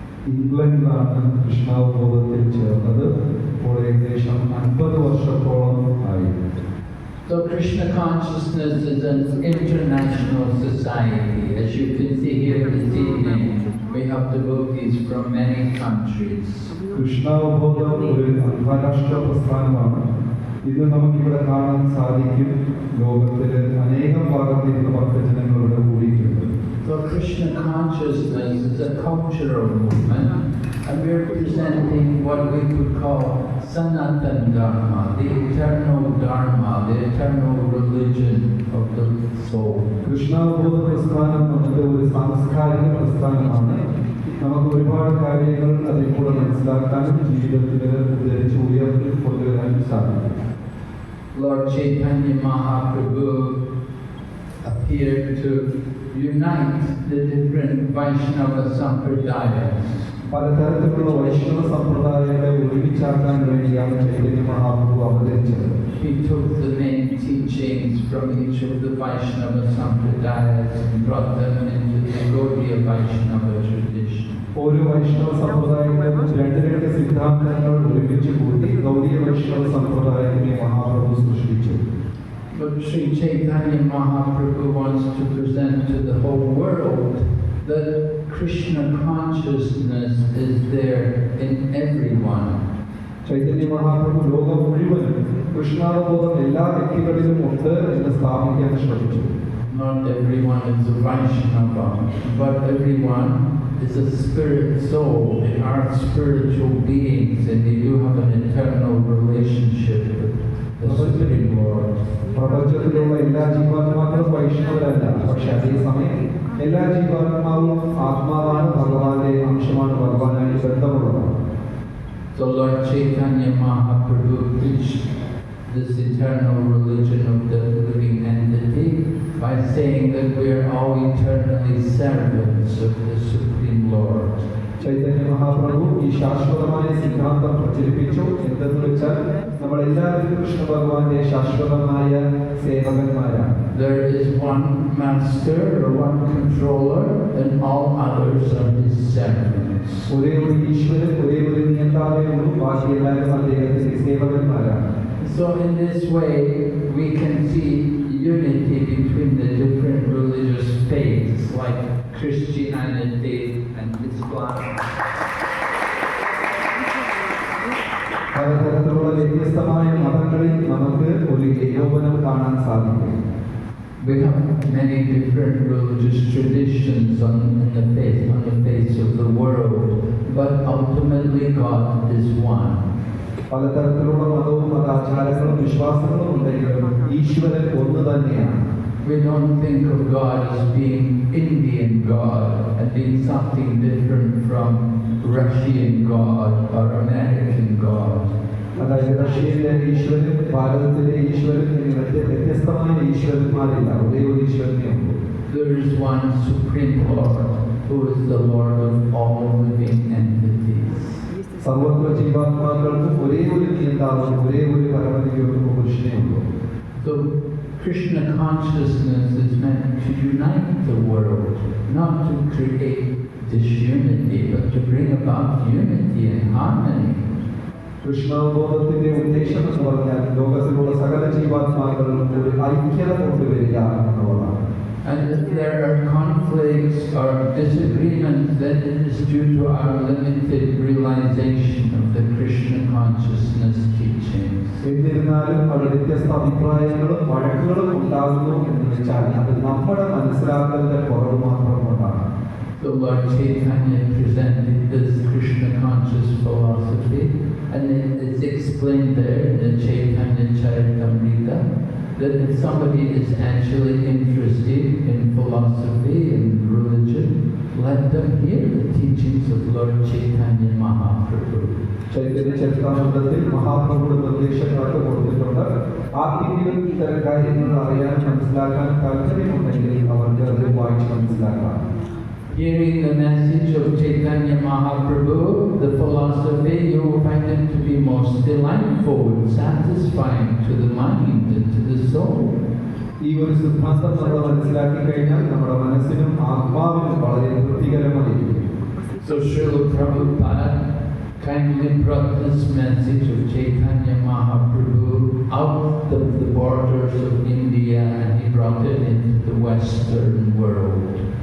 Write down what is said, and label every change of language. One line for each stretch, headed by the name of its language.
Malayalam: ഇംഗ്ലണ്ടിലാണ് കൃഷ്ണാവബോധത്തിൽ ചേർന്നത്. ഇപ്പോൾ ഏകദേശം 50 വർഷത്തോളം ആയി.
English: So Krishna consciousness is an international society. As you can see here this evening, we have devotees from many countries.
Malayalam: കൃഷ്ണാവബോധം ഒരു അന്താരാഷ്ട്ര പ്രസ്ഥാനമാണ്. ഇത് നമുക്കിവിടെ കാണാൻ സാധിക്കും. ലോകത്തിലെ അനേകം ഭാഗത്ത് നിന്ന് ഭക്തജനങ്ങളുടെ കൂടിയിട്ടുണ്ട്.
English: So Krishna consciousness is a cultural movement, and we are presenting what we could call Sanatana Dharma, the eternal Dharma, the eternal religion of the soul.
Malayalam: കൃഷ്ണാവബോധ പ്രസ്ഥാനം നമ്മുടെ ഒരു സാംസ്കാരിക പ്രസ്ഥാനമാണ്. നമുക്ക് ഒരുപാട് കാര്യങ്ങൾ അതിൽ കൂടെ മനസ്സിലാക്കാനും ജീവിതത്തിൽ ഉദ്ധരിച്ച് ഉയർത്തി കൊണ്ടുവരാനും സാധിക്കും.
English: Lord Chaitanya Mahaprabhu appeared to unite the different Vaishnava Sampradayas.
Malayalam: പലതരത്തിലുള്ള വൈഷ്ണവ സമ്പ്രദായങ്ങളെ ഒരുമിച്ചാക്കാൻ വേണ്ടിയാണ് ചൈതന്യ മഹാപ്രഭു അവതരിച്ചത്.
English: He took the main teachings from each of the Vaishnava Sampradayas and brought them into the Gaudiya Vaishnava tradition.
Malayalam: ഓരോ വൈഷ്ണവ സമ്പ്രദായങ്ങളിലും രണ്ട് സിദ്ധാന്തങ്ങൾ ഒരുമിച്ച് കൂട്ടി ഗൗഡിയ വൈഷ്ണവ സമ്പ്രദായത്തിനെ മഹാപ്രഭു സൃഷ്ടിച്ചു.
English: But Sri Chaitanya Mahaprabhu wants to present to the whole world that Krishna consciousness is there in everyone.
Malayalam: Chaitanya Mahaprabhu ലോകം മുഴുവൻ കൃഷ്ണാവബോധം എല്ലാ വ്യക്തികളിലും ഉണ്ട് എന്ന് സ്ഥാപിക്കാൻ ശ്രമിച്ചു.
English: Not everyone is a Vaishnava, but everyone is a spirit soul. They are spiritual beings, and they do have an eternal relationship with the Supreme Lord.
Malayalam: പ്രപഞ്ചത്തിലുള്ള എല്ലാ ജീവാത്മാക്കളും വൈഷ്ണവരല്ല, പക്ഷെ അതേസമയം എല്ലാ ജീവാത്മാവും ആത്മാവാണ്, ഭഗവാന്റെ അംശമാണ്, ഭഗവാനായി ബന്ധമുള്ളതാണ്.
English: So Lord Chaitanya Mahaprabhu preached this eternal religion of the living entity by saying that we are all eternally servants of the Supreme Lord.
Malayalam: Chaitanya Mahaprabhu ഈ ശാശ്വതമായ സിദ്ധാന്തം പ്രചരിപ്പിച്ചു. എന്തെന്ന് വെച്ചാൽ നമ്മളെല്ലാവരും കൃഷ്ണ ഭഗവാന്റെ ശാശ്വതമായ സേവകന്മാരാണ്.
English: There is one master or one controller and all others are his servants.
Malayalam: ഒരേ ഒരു ഈശ്വരൻ, ഒരേ ഒരു നിയന്താവേ ഉള്ളൂ, ബാക്കി എല്ലാവരും അദ്ദേഹത്തിന്റെ സേവകന്മാരാണ്.
English: So in this way we can see unity between the different religious faiths like Christianity and Islam.
Malayalam: പലതരത്തിലുള്ള വ്യത്യസ്തമായ മതങ്ങളിൽ നമുക്ക് ഒരു ഏകോപനം കാണാൻ സാധിക്കും.
English: We have many different religious traditions on the face of the world, but ultimately God is one.
Malayalam: പലതരത്തിലുള്ള മതവും മതാചാരങ്ങളും വിശ്വാസങ്ങളും ഉണ്ടെങ്കിലും ഈശ്വരൻ ഒന്ന് തന്നെയാണ്.
English: We don't think of God as being Indian God and being something different from Russian God or American God.
Malayalam: അതായത് റഷ്യയിലെ ഈശ്വരൻ, ഭാരതത്തിലെ ഈശ്വരൻ എന്നിവരുടെ വ്യത്യസ്തമായ ഈശ്വരന്മാരില്ല, ഒരേ ഒരു ഈശ്വരനെ ഉള്ളൂ.
English: There is one Supreme Lord who is the Lord of all living entities.
Malayalam: സർവ്വത്ര ജീവാത്മാക്കൾക്ക് ഒരേ ഒരു നിയന്താവും ഒരേ ഒരു പരമതിയോടും പുരുഷനേ ഉള്ളൂ.
English: So Krishna consciousness is meant to unite the world, not to create disunity, but to bring about unity and harmony.
Malayalam: കൃഷ്ണാവബോധത്തിന്റെ ഉദ്ദേശം എന്ന് പറഞ്ഞാൽ ലോകത്തിലുള്ള സകല ജീവാത്മാക്കളും ഒരു ഐക്യത കൊണ്ടുവരിക എന്നുള്ളതാണ്.
English: And if there are conflicts or disagreements, then it is due to our limited realization of the Krishna consciousness teachings.
Malayalam: എന്നിരുന്നാലും അവിടെ വ്യത്യസ്ത അഭിപ്രായങ്ങളും വഴക്കുകളും ഉണ്ടാകുന്നു എന്ന് വെച്ചാൽ അത് നമ്മുടെ മനസ്സിലാക്കലിന്റെ കുറവ് മാത്രം കൊണ്ടാണ്.
English: The Lord Chaitanya presented this Krishna conscious philosophy, and it is explained there in the Chaitanya Charitamrita that if somebody is actually interested in philosophy and religion, let them hear the teachings of Lord Chaitanya Mahaprabhu.
Malayalam: Chaitanya ചരിതാമൃതത്തിൽ മഹാപ്രഭുയുടെ നിർദ്ദേശങ്ങളൊക്കെ കൊടുത്തിട്ടുണ്ട്. ആർക്കെങ്കിലും ഇത്തരം കാര്യങ്ങൾ അറിയാൻ മനസ്സിലാക്കാൻ താല്പര്യമുണ്ടെങ്കിൽ അവർക്ക് അത് വായിച്ച് മനസ്സിലാക്കാം.
English: Hearing the message of Chaitanya Mahaprabhu, the philosophy, you will find it to be most delightful and satisfying to the mind and to the soul.
Malayalam: ഈ ഒരു സിദ്ധാന്തം നമ്മൾ മനസ്സിലാക്കി കഴിഞ്ഞാൽ നമ്മുടെ മനസ്സിനും ആത്മാവിനും വളരെ തൃപ്തികരമായിരിക്കും.
English: So Srila Prabhupada kindly brought this message of Chaitanya Mahaprabhu out of the borders of India and he brought it into the Western world.